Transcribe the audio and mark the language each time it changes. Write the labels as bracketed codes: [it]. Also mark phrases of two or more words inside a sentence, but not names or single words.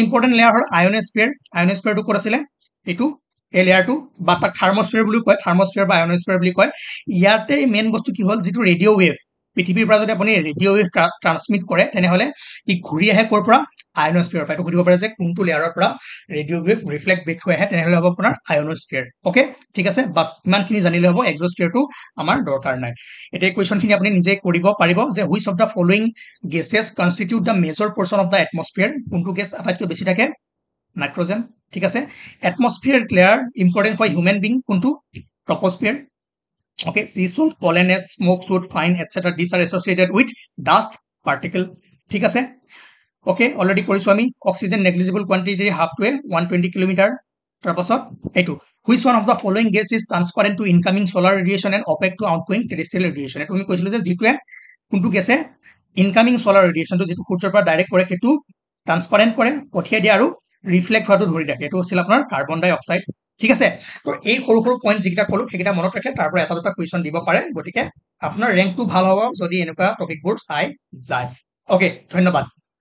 [en] important layer [as] হ'ল আয়নস্ফিয়াৰটো ক'ত আছিলে এইটো এই লেয়াৰটো বা তাক থাৰ্মস্ফিয়াৰ বুলি কয় থাৰ্মস্ফিয়াৰ বা আয়নস্ফিয়াৰ বুলি কয় ইয়াতে মেইন বস্তু কি হ'ল যিটো [en] radio wave [as] পৃথিৱীৰ পৰা যদি আপুনি [en] radio wave [as] ট্ৰান্সমিট কৰে তেনেহ'লে ই ঘূৰি আহে ক'ৰ পৰা আয়নস্ফিয়াৰ পৰা এইটো সুধিব পাৰে যে কোনটো লেয়াৰৰ পৰা [en] radio wave reflect [as] বেক হৈ আহে তেনেহ'লে হ'ব আপোনাৰ আয়নস্ফিয়াৰ অ'কে ঠিক আছে বাছ ইমানখিনি জানিলে হ'ব এক্সস্ফিয়াৰটো আমাৰ দৰকাৰ নাই এতিয়া কুৱেশ্যনখিনি আপুনি নিজে কৰিব পাৰিব যে [en] which of the following gases constitute the major portion of the atmosphere [as] কোনটো গেছ আটাইতকৈ বেছি থাকে নাইট্ৰজেন ঠিক আছে [en] atmosphere layer important for human being কোনটো ট্ৰপস্ফিয়াৰ okay sea salt pollen smoke soot fine etc these are associated with dust particle [as] ঠিক আছে [en] okay [as] already কৰিছো আমি [en] oxygen negligible quantity half to 120 [as] কিলোমিটাৰ তাৰপাছত এইটো [en] which one of the following gas is transparent to incoming solar radiation and opaque to outgoing terrestrial radiation [as] তুমি কৈছিলো যে যিটোৱে কোনটো গেছে [en] incoming solar radiation [as] যেটো সূৰ্যৰ পৰা ডাইৰেক্ট কৰে সেইটো ট্ৰান্সপাৰেন্ট কৰে পঠিয়াই দিয়ে আৰু ৰিফ্লেক্ট হোৱাটো ধৰি ৰাখে এইটো আছিল আপোনাৰ [en] carbon dioxide [as] ঠিক আছে তো এই সৰু সৰু পইণ্ট যিকেইটা ক'লো সেইকেইটা মনত ৰাখে তাৰ পৰা এটা দুটা কুৱেশ্যন দিব পাৰে গতিকে আপোনাৰ ৰেংকটো ভাল হ'ব যদি এনেকুৱা টপিকবোৰ চাই যায় অ'কে ধন্যবাদ